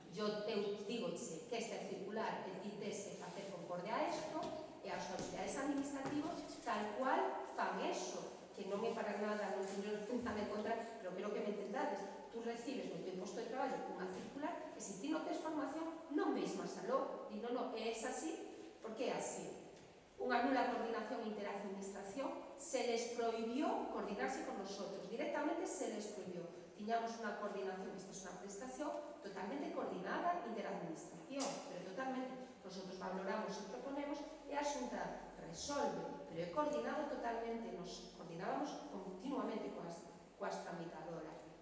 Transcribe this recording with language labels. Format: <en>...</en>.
<gl>Eu digoche que esta circular tese facer concorde a isto e as autoridades administrativas tal cual fan eso, que non é para nada, non teño nada en contra, pero quero que me entendades. Tú recibes no teu posto de traballo unha circular e se ti non tes formación non veis máis aló. Di, non, é así, porque é así. Unha nula</gl> <es>coordinación interadministración, se les prohibió coordinarse con nosotros, directamente se les prohibió.</es> <gl>Tiñamos unha coordinación, esta é unha prestación totalmente coordinada, interadministración, pero totalmente,</gl> <es>nosotros valoramos</es> <gl>e proponemos e a Xunta resolve, pero é coordinado totalmente, nos coordinábamos continuamente coas tramitadoras.</gl>